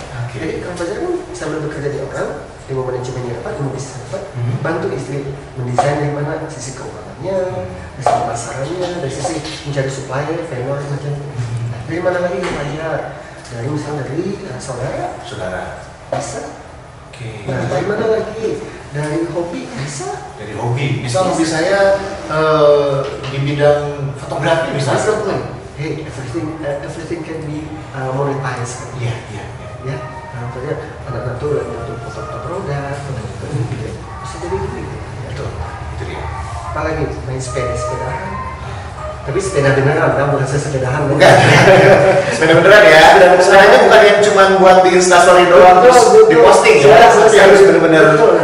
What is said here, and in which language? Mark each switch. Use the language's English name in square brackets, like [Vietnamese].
[Indonesian] Jadi Kang Fajar kan sambil bekerja di orang, ilmu manajemennya dapat, ilmu bisnis dapat, bantu istri mendesain dari mana sisi keuangannya, dari sisi pasarannya, dari sisi mencari supplier, vendor macam itu. Dari mana lagi Kang Fajar? Dari misalnya dari saudara bisa. Nah dari mana lagi? Dari hobi bisa. Dari hobi. Misal hobi saya di bidang fotografi misalnya. [English] Hey, everything can be monetized. [Indonesian] Iya. Ya, contohnya anak-anak tuh lagi untuk foto produk, foto gitu. Bisa jadi gitu. Betul. Itu dia. Apalagi main sepedahan. Tapi sepeda beneran kan, bukan sepedahan. Bukan. Sepeda beneran ya. Sepedanya bukan yang cuma buat di Instastory doang terus diposting ya. Tapi harus benar-benar.